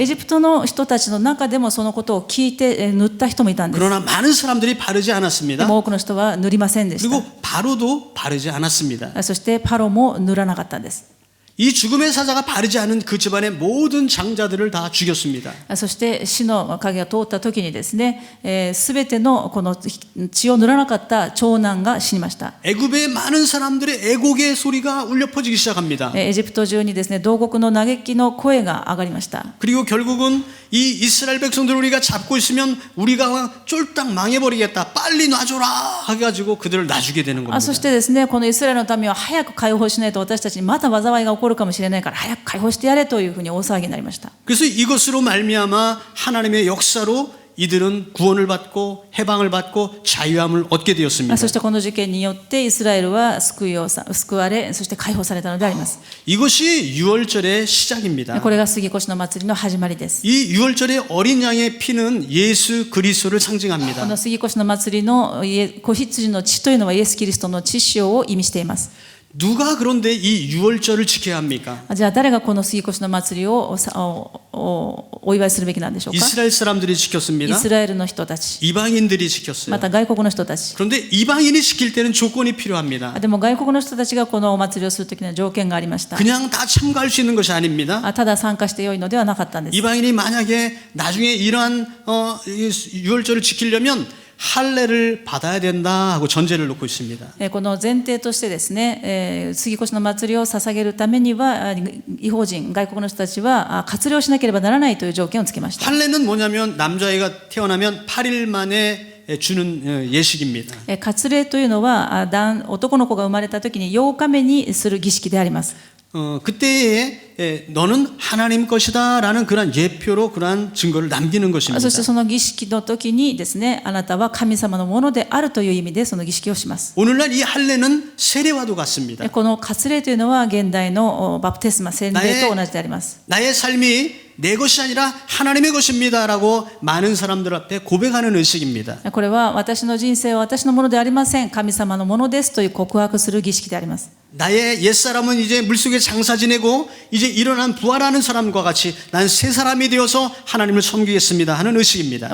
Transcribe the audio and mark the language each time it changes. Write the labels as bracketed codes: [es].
[ja] エジプトの人たちの中でもそのことを聞いて塗った人もいたんです。 [ko] 그러나 많은 사람들이 바르지 않았습니다. [ja] も多くの人は塗りませんでした。 [ko] 그리고 바로도 바르지 않았습니다. [ja] そしてパロも塗らなかったんです。 [ko] 이 죽음의 사자가 바르지 않은 그 집안의 모든 장자들을 다 죽였습니다. [ja] そして死の影が通った時にですね、すべてのこの血を塗らなかった長男が死にました。 [ko] 애굽의 많은 사람들의 애곡의 소리가 울려 퍼지기 시작합니다. [ja] エジプト中にですね、同国の嘆きの声が上がりました。 [ko] 그리고 결국은 이 이스라엘 백성들을 우리가 잡고 있으면 우리가 쫄딱 망해버리겠다. 빨리 놔줘라 해가지고 그들을 놔주게 되는 겁니다. [ja] そしてですね、このイスラエルの民は早く解放しないと私たちにまた災いが起こるかもしれないから早く解放してやれというふうに大騒ぎになりました。 [ko] 그래서 이것으로 말미암아 하나님의 역사로 이들은 구원을 받고 해방을 받고 자유함을 얻게 되었습니다. [ja] そしてこの事件によってイスラエルは救われ、そして解放されたのであります。 [ko] 이것이 유월절의 시작입니다. [ja] これが杉越の祭りの始まりです。 [ko] 이 유월절의 어린 양의 피는 예수 그리스도를 [ja] こ [ko] 상징합니다. [ja] の杉越の祭りの子羊の血というのはイエス・キリストの血潮を意味しています。 [ko] 누가 그런데 이 유월절을 지켜야 합니까? [ja] じゃあ誰がこの杉越の祭りをお祝いするべきなんでしょうか。 [ko] 이스라엘 사람들이 [ja] イ [ko] 지켰습니다. [ja] スラエルの人たち、 [ko] 이방인들이 지켰어요. [ja] また外国の人たち。 [ko] 그런데 이방인이 지킬 때는 조건이 필요합니다. [ja] でも外国の人たちがこのお祭りをするときには条件がありました。 [ko] 그냥 다 참가할 수 있는 것이 아닙니다. [ja] ただ参加してよいのではなかったんです。 [ko] 이방인이 만약에 나중에 이러한 유월절을 지키려면 할례를 받아야 된다 하고 전제를 놓고 있습니다. [ja] この前提としてですね、杉越の祭りを捧げるためには異邦人、外国の人たちは活動しなければならないという条件をつけました。 [ko] 할례는 뭐냐면 남자애가 태어나면 8일 만에 주는 예식입니다. [ja] 割礼というのは男の子が生まれた時に8日目にする儀式であります。 [ko] 그때에 너는 하나님 것이다라는 그런 예표로 그러한 증거를 남기는 것입니다. [ja] そしてその儀式の時にですね、あなたは神様のものであるという意味でその儀式をします。 [ko] 오늘날 이 할례는 세례와도 같습니다. [ja] この割礼というのは現代のバプテスマ、洗礼と同じであります。 [ko] 나의 삶이 내 것이 아니라 하나님의 것입니다라고 많은 사람들 앞에 고백하는 의식입니다. [ja] これは私の人生は私のものでありません、神様のものですという告白する儀式であります。 [ko] 나의 옛사람은 이제 물속에 장사 지내고 이제 일어난 부활하는 사람과 같이 난 새 사람이 되어서 하나님을 섬기겠습니다 하는 의식입니다.